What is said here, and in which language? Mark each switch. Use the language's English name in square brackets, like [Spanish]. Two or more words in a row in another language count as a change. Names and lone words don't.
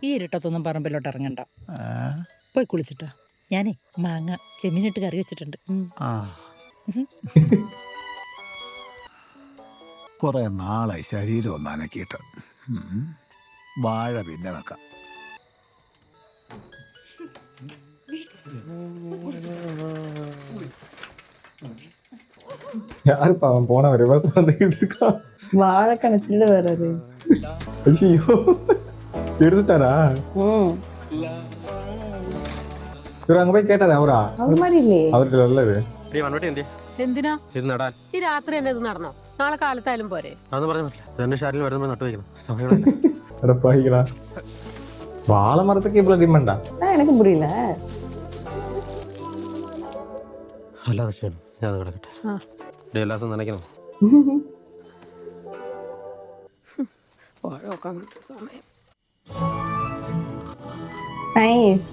[Malayalam] ഈ ഇരുട്ടത്തൊന്നും പറമ്പിലോട്ട് ഇറങ്ങണ്ട, പോയി കുളിച്ചിട്ടാ. ഞാനേ മാങ്ങ ചെമ്മീനിട്ട് കറി വെച്ചിട്ടുണ്ട്. കുറെ നാളായി ശരീരം ഒന്ന് അനക്കിയിട്ട്. വാഴ പിന്നെ വെക്കാം. [Tamil] யாருப்பா அவன் போன ரிவர்ஸ் வந்துகிட்டு இருக்கான். வாழை கணக்கிட்டு வர்றாரு. ஐயோ, எடுத்துட்டாரா? இவர் அங்க போய் கேட்டாரு. அவரா? அவர் மாதிரி இல்லையே. அவருக்கு நல்லது. [Malayalam] എന്തിനാ ഈ രാത്രി തന്നെ ഇത് നടന്നോ? നാളെ കാലത്തായാലും പോരെ? [Tamil] வாழை மரத்துக்கு இவ்வளவு டிமாண்டா? எனக்கு புரியல. நைஸ்,